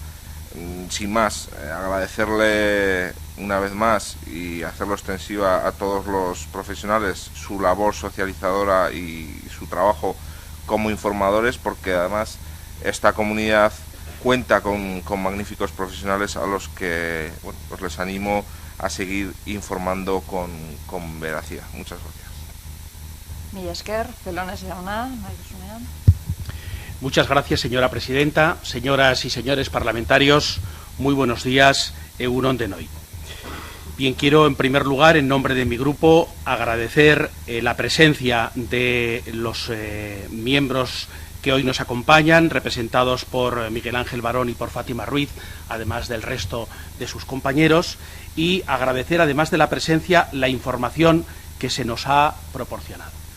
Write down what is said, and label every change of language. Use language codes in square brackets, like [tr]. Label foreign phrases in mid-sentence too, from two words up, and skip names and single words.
[es] Sin más, agradecerle una vez más y hacerlo extensiva a todos los profesionales su labor socializadora y su trabajo como informadores, porque además esta comunidad cuenta con magníficos profesionales a los que pues les animo a seguir informando con veracidad. Muchas gracias. [eu] Mila esker, Celones jauna, nahi duzunean. [es] Muchas gracias, señora presidenta. Señoras y señores parlamentarios, muy buenos días, [eu] egun on denoi. [es] Bien, quiero en primer lugar, en nombre de mi grupo, agradecer la presencia de los miembros que hoy nos acompañan, representados por Miguel Ángel Barón y por Fátima Ruiz, además del resto de sus compañeros, y agradecer, además de la presencia, la información que se nos ha proporcionado.